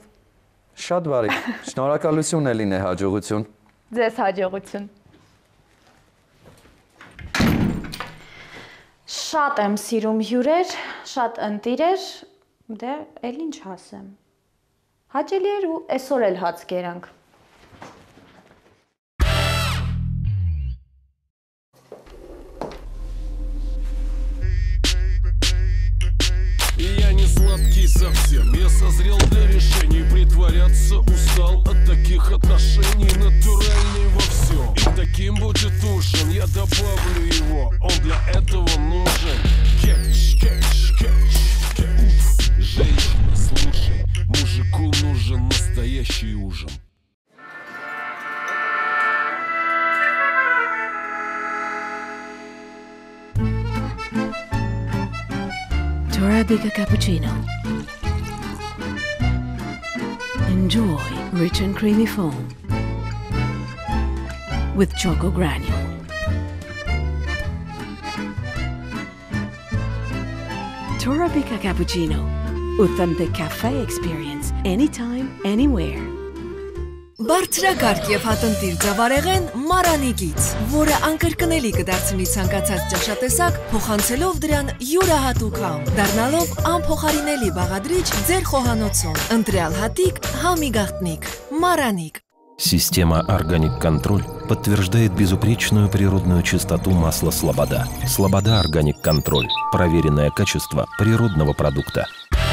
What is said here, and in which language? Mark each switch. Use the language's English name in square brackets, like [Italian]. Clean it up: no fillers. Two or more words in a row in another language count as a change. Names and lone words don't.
[Armenian] Շատ բարի։ Շնորհակալություն Էլինե, հաջողություն։ Ձեզ հաջողություն։ Շատ եմ սիրում հյուրեր, շատ ընտիրեր, դե էլ ինչ ասեմ։ Հաճելի էր ու այսօր էլ հաց կերանք։ [Russian] Я не сладкий совсем, я созрел для решений. Притворяться устал от таких отношений. Натуральный во всем, и таким будет ужин. Я добавлю его, он для этого нужен. Кетч, кетч, кетч, кетч. Женщина, слушай, мужику нужен настоящий ужин. [English] Torabika cappuccino. Enjoy rich and creamy foam with choco granule. Torabika cappuccino. Authentic cafe experience anytime, anywhere. [Armenian] Բարձրակարգ եւ հատնտիր ձավարեղեն Մարանիկից, որը անկրկնելի կդարձնի ցանկացած ճաշատեսակ, փոխանցելով дրան յուրահատուկ համ, դառնալով անփոխարինելի բաղադրիչ ձեր խոհանոցում։ Ընտրյալ հատիկ, համի գաղտնիք, [Russian] Мараник. Система [English] Organic Control [Russian] подтверждает безупречную природную чистоту масла Слобода. Слобода [English] Organic Control. [Russian] Проверенное качество природного продукта.